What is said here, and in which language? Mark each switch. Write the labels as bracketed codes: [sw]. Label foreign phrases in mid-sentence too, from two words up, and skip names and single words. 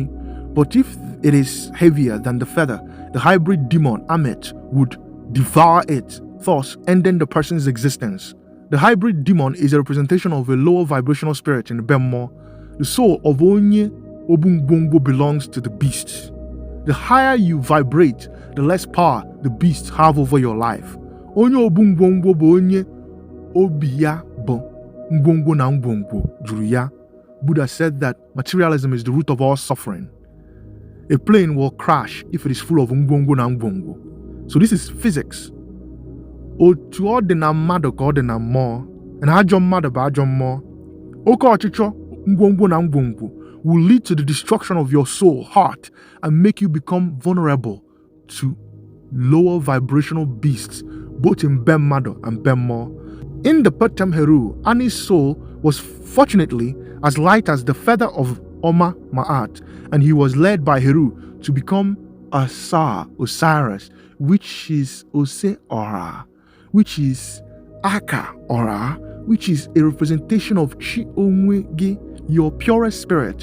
[en] But if it is heavier than the feather, the hybrid demon Amet would devour it, thus ending the person's existence. The hybrid demon is a representation of a lower vibrational spirit in Pert Em Heru. The soul of [ig] Onye OBU NGWONGWO [en] belongs to the beasts. The higher you vibrate, the less power the beasts have over your life. [ig] Onye OBU NGWONGWO bụ onye obi ya bụ ngwongwo na ngwongwo juru ya. [en] Buddha said that materialism is the root of all suffering. A plane will crash if it is full of [ig] ngwongwo na ngwongwo. [en] So this is physics. [ig] Otu ọ dị na mmadu ka ọ dị na mmụọ, and ajọ mmadu bụ ajọ mmụọ. Oke ọchịchọ ngwongwo na ngwongwo [en] will lead to the destruction of your soul, heart, and make you become vulnerable to lower vibrational beasts, both in Pert Em Heru and Pert Em Heru. In the Pert Em Heru, Ane's soul was fortunately as light as the feather of Oma Ma'at, and he was led by Heru to become Osiris, which is Ose Ora, which is Aka or A, which is a representation of Chi Onwegi, your purest spirit.